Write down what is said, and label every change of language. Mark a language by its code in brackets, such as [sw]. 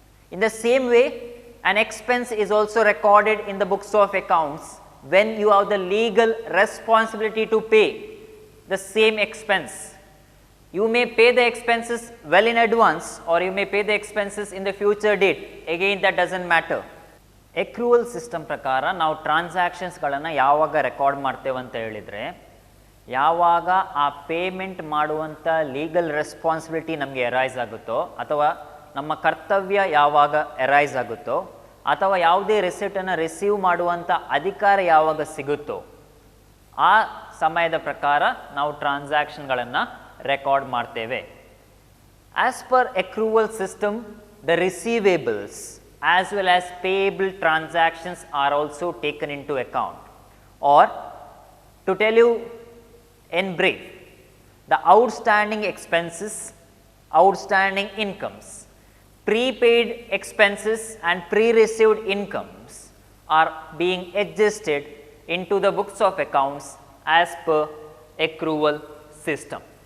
[en] In the same way, an expense is also recorded in the books of accounts when you have the legal responsibility to pay the same expense. You may pay the expenses well in advance or you may pay the expenses in the future date. Again, that doesn't matter. [kn] Accrual system ಪ್ರಕಾರ ನಾವು ಟ್ರಾನ್ಸಾಕ್ಷನ್ಸ್ಗಳನ್ನು ಯಾವಾಗ record ಮಾಡ್ತೇವೆ ಅಂತ ಹೇಳಿದರೆ, ಯಾವಾಗ ಆ payment ಮಾಡುವಂಥ legal responsibility ನಮಗೆ ಅರೈಸ್ ಆಗುತ್ತೋ ಅಥವಾ ನಮ್ಮ ಕರ್ತವ್ಯ ಯಾವಾಗ ಅರೈಸ್ ಆಗುತ್ತೋ ಅಥವಾ ಯಾವುದೇ ರಿಸಿಪ್ಟನ್ನು ರಿಸೀವ್ ಮಾಡುವಂಥ ಅಧಿಕಾರ ಯಾವಾಗ ಸಿಗುತ್ತೋ ಆ ಸಮಯದ ಪ್ರಕಾರ ನಾವು ಟ್ರಾನ್ಸಾಕ್ಷನ್ಗಳನ್ನು ರೆಕಾರ್ಡ್ ಮಾಡ್ತೇವೆ. [en] As per accrual system, the receivables as well as payable transactions are also taken into account. Or to tell you in brief, the outstanding expenses, outstanding incomes, prepaid expenses and pre-received incomes are being adjusted into the books of accounts as per accrual system.